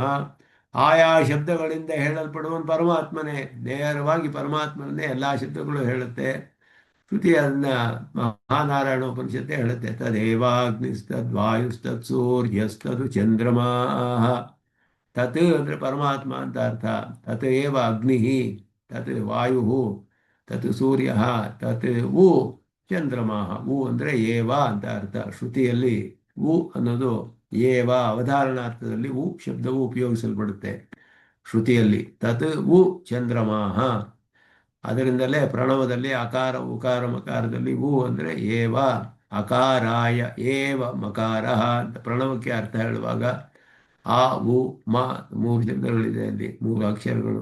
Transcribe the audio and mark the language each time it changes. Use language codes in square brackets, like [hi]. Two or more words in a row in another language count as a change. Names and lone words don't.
[kn] ಆಯಾ ಶಬ್ದಗಳಿಂದ ಹೇಳಲ್ಪಡುವನು ಪರಮಾತ್ಮನೇ. ನೇರವಾಗಿ ಪರಮಾತ್ಮನೇ ಎಲ್ಲ ಶಬ್ದಗಳು ಹೇಳುತ್ತೆ. ಶ್ರುತಿ ಅದನ್ನ ಮಹಾನಾರಾಯಣ ಉಪನಿಷತ್ತೇ ಹೇಳುತ್ತೆ. [sa] ತದೇವಾಗ್ನಿಸ್ತದ್ವಾಯುಸ್ತತ್ ಸೂರ್ಯಸ್ತದು ಚಂದ್ರಮಾ. [kn] ತತ್ ಅಂದರೆ ಪರಮಾತ್ಮ ಅಂತ ಅರ್ಥ. [sa] ತತ್ ಏವ ಅಗ್ನಿ, ತತ್ ವಾಯು, ತತ್ ಸೂರ್ಯ, ತತ್ ಉ ಚಂದ್ರಮ. [kn] ಉ ಅಂದರೆ ಏವ ಅಂತ ಅರ್ಥ. ಶ್ರುತಿಯಲ್ಲಿ ಉ ಅನ್ನೋದು ಏವ ಅವಧಾರಣಾರ್ಥದಲ್ಲಿ ಉ ಶಬ್ದವು ಉಪಯೋಗಿಸಲ್ಪಡುತ್ತೆ ಶ್ರುತಿಯಲ್ಲಿ. [sa] ತತ್ ಉ ಚಂದ್ರಮಾಹ. [kn] ಅದರಿಂದಲೇ ಪ್ರಣವದಲ್ಲಿ ಅಕಾರ ಉಕಾರ ಮಕಾರದಲ್ಲಿ ಉ ಅಂದರೆ ಏವ ಅಕಾರಾಯ ಏವ ಮಕಾರ ಅಂತ ಪ್ರಣವಕ್ಕೆ ಅರ್ಥ ಹೇಳುವಾಗ ಆ ಉ ಮ ಮೂರು ಶಬ್ದಗಳಿದೆ ಅಲ್ಲಿ, ಮೂರು ಅಕ್ಷರಗಳು.